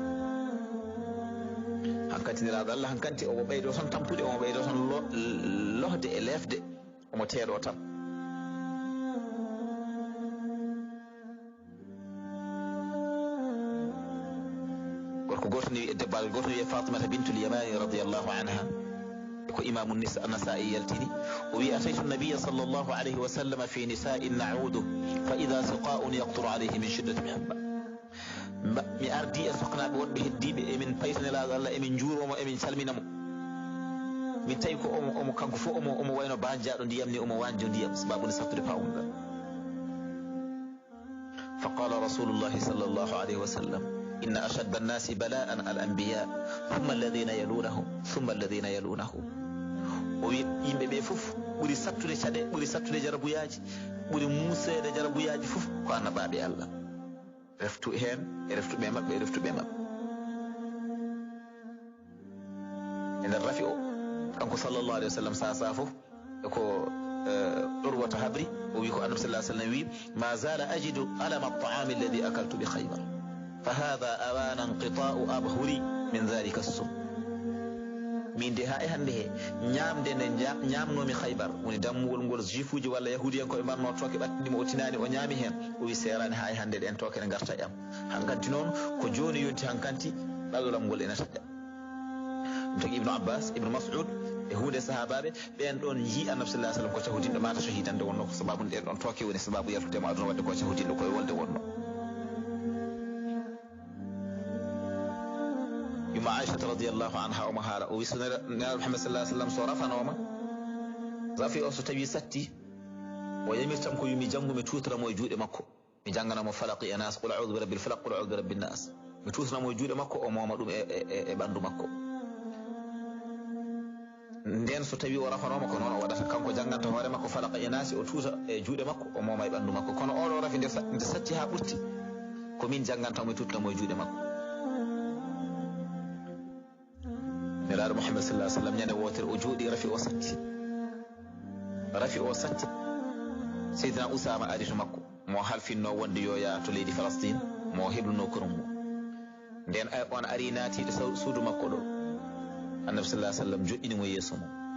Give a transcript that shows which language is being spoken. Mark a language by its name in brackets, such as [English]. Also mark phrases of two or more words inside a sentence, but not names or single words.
[Fula] hankanti nelaɗo Allah hankanti omo ɓeydo tan tampude omo ɓeydo tan lohde e lefde omo teeɗo tan gorko goto ni e debbagal goto wiye Fatimata bintul Yamani [Arabic] رضي الله عنها [Fula] ko imamu Nasa'i yaltini o wi [Arabic] أتيت النبي صلى الله عليه وسلم في نساء نعوده فإذا سقاء يقطر عليه من شدة ميحبة مي أرضي [Fula] e soknaɓe wonɓe heddiɓe emin paytanelaɗo Allah emin juuromo emin calminamo min tawi ko omo kanko fof omo wayno banjaɗo ndiyam ni omo wanjo ndiyam sababude sattude pawgal [Arabic] فقال رسول الله صلى الله عليه وسلم إن أشد الناس بلاء الأنبياء ثم الذين يلونهم ثم الذين يلونهم [Fula] o wi yimɓe ɓe fof ɓuuri sattude caɗe ɓuuri sattude jarabuyaji ɓuuri musede jarabuyaji fof ko annabaɓe Allah reftu hen e reftuɓe mabɓe e reftuɓe mabɓe e nder rafi o kanko [Arabic] صلى الله عليه وسلم [Fula] sa fof ko urwata habri o wi ko annabi [Arabic] صلى الله عليه وسلم [Fula] wi [Arabic] ما زلت أجد ألم الطعام الذي أكلت بخيبر فهذا أوان انقطاع أبهري من ذلك السم [Fula] min de ha e hande he ñamde nde ñamnomi Khaybar woni dammuwol ngol jufuji walla yahudiyankoɓe mbanno tooke ɓattidimo o tinani o ñaami hen o wi serani ha e hande ɗen tooke ne garta e am hankanti noon ko joni yonti hankanti ɗaɗolam ngol ene taƴƴa ɗum tagi Ibnu Abbas Ibnu Mas'ud e hunde sahabaɓe ɓen ɗon yi annabi [Arabic] صلى الله عليه وسلم [Fula] ko cahudinɗo mata shahidande wonno ko sababu ɗen ɗon tooke woni sababu yaltudemo aduna wadde ko cahudinɗo koye wolde wonno yumma Aishata [Arabic] رضي الله عنها [Fula] omo haala o wi so nelaɗo Muhammad [Arabic] صلى الله عليه وسلم [Fula] so rafanoma rafi o so tawi satti o yamirtam ko yumi jangumi tutoramo e juuɗe makko mi janganamo falaqi e nas [Arabic] قل أعوذ برب الفلق قل أعوذ برب الناس [Fula] mi tutoramo e juuɗe makko o moma ɗum e ɓandu makko nden so tawi o rafanoma ko noon o waɗata kanko janganta hoore makko falaq e nas o tuta e juuɗe makko o moma e ɓandu makko kono oɗo rafi nde satti ha ɓurti ko min jangantamo e tutoramo e juuɗe makko nelaɗo Muhammad [Arabic] صلى الله عليه وسلم [Fula] ñande wotere o jooɗi rafi o satti Seydina Usama ari to makko mo halfinno wonde yo yaa to leydi Palestine mo hebluno kono mo nden on ari naatiɗo suudu makko ɗo annabi [Arabic] صلى الله عليه وسلم [Fula] joɗɗinimo yeeso mo